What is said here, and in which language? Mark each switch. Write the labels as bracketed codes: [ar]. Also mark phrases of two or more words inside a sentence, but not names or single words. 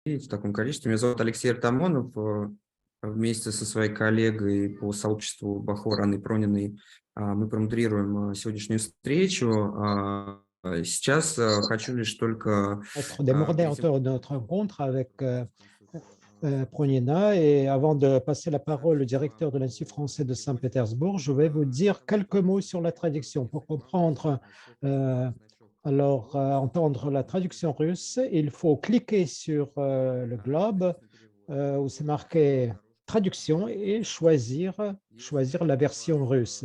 [ru] в таком количестве. Меня зовут Алексей Артамонов. Вместе со своей коллегой по сообществу Бахор Анной Прониной мы промодерируем сегодняшнюю встречу. Сейчас хочу лишь только... [fr] Être des modérateurs de notre rencontre avec Pronina. Et avant de passer la parole au directeur de l'Institut français de Saint-Pétersbourg, je vais vous dire quelques mots sur la traduction. Pour comprendre, entendre la traduction russe, il faut cliquer sur le globe où c'est marqué traduction et choisir la version russe.